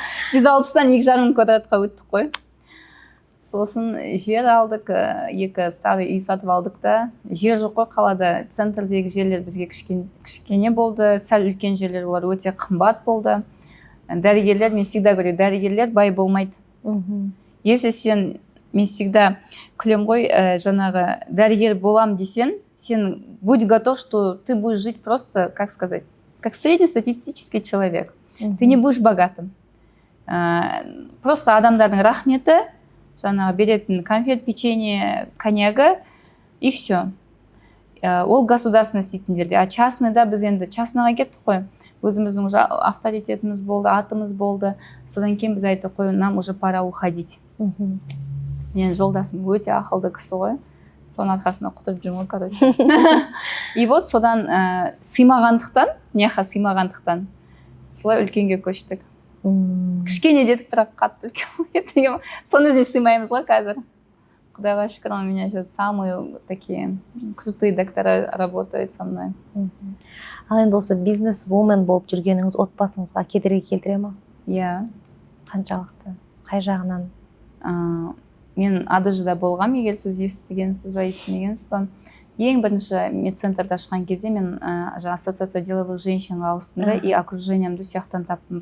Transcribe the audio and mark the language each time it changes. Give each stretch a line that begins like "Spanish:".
Kazakh: 160-тан 2,5 квадратқа өттік қой. Сосын жер алдық, 2 старый үй сатып алдық да. Жер жоқ қой қалада, центрдегі жерлер бізге кішкене болды, сәл үлкен жерлер олар өте қымбат болды. Дәрігерлер,
Russian: мен всегда говорю,
Kazakh: дәрігерлер бай болмайды.
Russian: Если мен всегда
Kazakh: күлем ғой, жаңағы дәрігер болам десен, сен
Russian: будь готов, что ты будешь жить просто, как сказать, как среднестатистический человек. Ты не будешь богатым.
Kazakh: Просто адамдардың рахметі, жаңағы беретін конфет, печенье, коньягі, и все. Ол государственный істейтіндерде. А частныйда біз енді частныйға кеттік қой. Өзіміздің уже авторитетіміз болды, атымыз болды. Содан кейін біз айттық қой,
Russian: нам уже пора уходить.
Kazakh: Мен жолдасым өте ақылды кісі ғой. Соның арқасында құтырып жүрмін, короче. И вот содан сыймағандықтан, солай үлкенге көштік. Кішкене дедік, бірақ қатты үлкен. Соның өзіне сыймаймыз ғой қазір. Құдайға шүкір,
Russian: у меня сейчас самые такие крутые доктора работают со мной.
Kazakh: Ал енді осы бизнес-вумен болып жүргеніңіз отбасыңызға кедергі келтіре ма? Иә. Қаншалықты? Қай жағынан? Мен АДЖ-да болғам, егер сіз естігенсіз ба, естімегенсіз ба. Ең бірінші медцентрді ашқан кезде мен ассоциация деловых женщинға ауыстым да, и окружениемді сияқтан таптым.